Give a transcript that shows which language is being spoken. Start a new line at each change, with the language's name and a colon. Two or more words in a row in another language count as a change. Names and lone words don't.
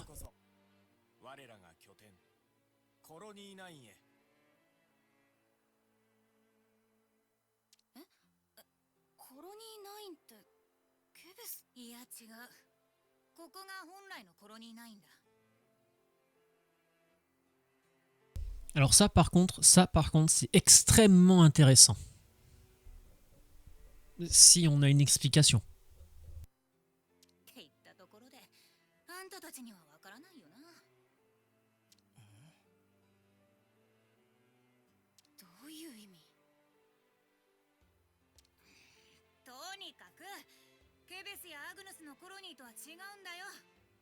Japanese: 我らが拠点コロニー9へ。コロニー9ってケベス？いや違う。ここが本来のコロニー9だ。
French: Alors ça par contre, c'est extrêmement intéressant. Si on a une explication.
Japanese: って言ったところで、あんたたちにはわからないよな。どういう意味？とにかく、ケベスやアグヌスのコロニーとは違うんだよ。